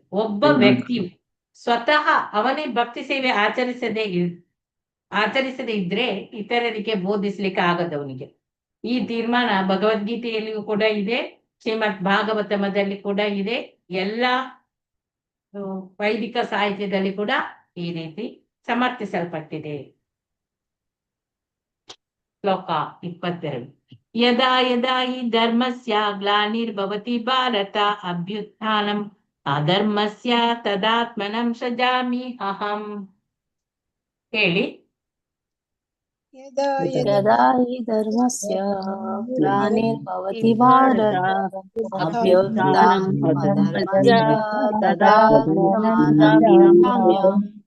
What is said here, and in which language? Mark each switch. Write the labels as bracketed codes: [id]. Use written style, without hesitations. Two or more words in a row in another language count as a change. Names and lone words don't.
[kn] ಒಬ್ಬ ವ್ಯಕ್ತಿಯು ಸ್ವತಃ ಅವನೇ ಭಕ್ತಿ ಸೇವೆ ಆಚರಿಸದೆ ಇದ್ರೆ ಇತರರಿಗೆ ಬೋಧಿಸ್ಲಿಕ್ಕೆ ಆಗದವನಿಗೆ. ಈ ತೀರ್ಮಾನ ಭಗವದ್ಗೀತೆಯಲ್ಲಿಯೂ ಕೂಡ ಇದೆ, ಶ್ರೀಮದ್ ಭಾಗವತದಲ್ಲಿ ಕೂಡ ಇದೆ, ಎಲ್ಲ ವೈದಿಕ ಸಾಹಿತ್ಯದಲ್ಲಿ ಕೂಡ ಈ ರೀತಿ ಸಮರ್ಥಿಸಲ್ಪಟ್ಟಿದೆ. ಶ್ಲೋಕ 22. [sa] ಯದಾ ಯದಾ ಹಿ ಧರ್ಮಸ್ಯ ಗ್ಲಾನಿರ್ಭವತಿ ಭಾರತ ಅಭ್ಯುತ್ಥಾನಂ ಅಧರ್ಮಸ್ಯ ತದಾತ್ಮನಂ ಸೃಜಾಮಿ ಅಹಂ. [kn] ಹೇಳಿ. [sa] ಯದಾ ಯದಾ ಹಿ ಧರ್ಮಸ್ಯ ಗ್ಲಾನಿರ್ಭವತಿ ಭಾರತ ಅಭ್ಯುತ್ಥಾನಂ ಅಧರ್ಮಸ್ಯ ತದಾತ್ಮನಾತ್ಮನಾಮ್ಯಹಂ.